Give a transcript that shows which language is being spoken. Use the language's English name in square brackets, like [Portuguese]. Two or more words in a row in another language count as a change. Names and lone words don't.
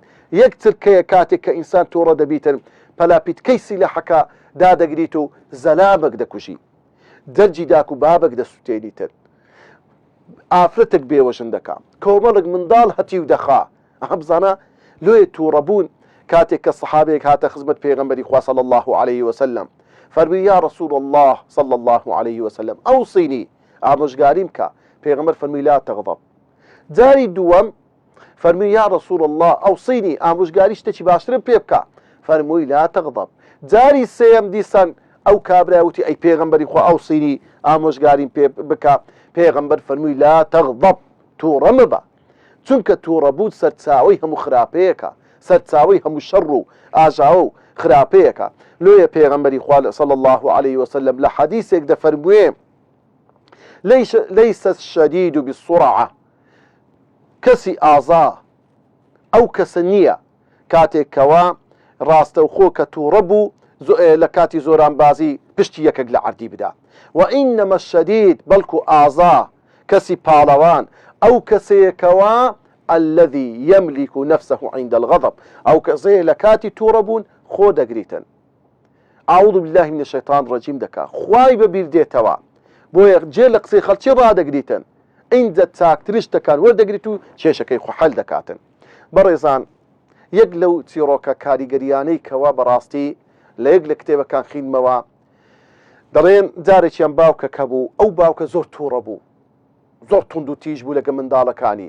[Central Kurdish] یەک چرکەیە کاتێک کە ئینسان تووڕە دەبیتن، پەلاپیتکەی سیلەحەکە دادەگریت و زەلامەک دەکوژی، دەرجی داک و بابەک دەسووتێنیتن، ئافرەتێک بێوەژن دەکا، کۆمەڵک منداڵ هەتی و دەخا. بزانە لێ تووڕەبوون. کاتێک کە سەحابەیەک هاتە خزمەت پێغەمبەری خوا [Arabic] صلی الله عليه وسلم، [Central Kurdish] فەرمووی [Arabic] یا رسول الله صلی الله عليه وسلم ئەوصینی، [Central Kurdish] ئامۆژگاریم کە. پێغەمبەر فەرمووی [Arabic] لا تغضب. [Central Kurdish] جاری دووەم فەرمووی [Arabic] یا رسول الله ئەوصینی، [Central Kurdish] ئامۆژگاری شتێکی باشترم پێ بکە. [Arabic] فەرمووی لا تغضب. [Central Kurdish] جاری سێم دیسان ئەو کابرا وتی ئەی پێغەمبەری خوا ئەوصینی، ئامۆژگاریم پێ بکە. پێغەمبەر فەرمووی [Arabic] لا تغضب، [Central Kurdish] تووڕە مەبە، چونکە تووڕەبوون سەرچاوەی هەموو خراپەیەکە، سەرچاوەی هەموو شەڕ و ئاژاوە و خراپەیەکە. لۆیە پێغەمبەری خوا [Arabic] صلی الله عليه وسلم [Central Kurdish] لە حەدیثێک دەفەرمووێ [Arabic] ليس الشديد بالسرعة، [Central Kurdish] کەسی ئازا ئەو کەسە نییە کاتێک کەوا ڕاستەوخۆ کە تووڕە بوو لە کاتی زۆرانبازی پشتی یەکێک لە عەردی بدا. [Arabic] وإنما الشديد [Central Kurdish] بەڵکو ئازا کەسی پاڵەوان ئەو کەسەیەکەوە [Arabic] الذي يملك نفسه عند الغضب، [Central Kurdish] ئەو کەسەیە لە کاتی تووڕە بوون خۆ دەگریتن. [Arabic] أعوذ بالله من الشيطان الرجيم [Central Kurdish] دەکا، خوای بەبیر دێتەوە، بۆیە جێ لە قسەی خەڵکی ڕادەگریتن، ئینجا چاکترش دەکان وەردەگریت و کێشەکەی خۆ حەل دەکاتن. بەڕێزان، یەک لەو چیرۆکە کاریگەریانەی کەوا بەڕاستی لە یەک لە کتێبەکان خینمەوە، دەڵێن جارێکیان باوکەکە بوو، ئەو باوکە زۆر تووڕە بوو، زۆر توند و تیژ بوو لەگە منداڵەکانی.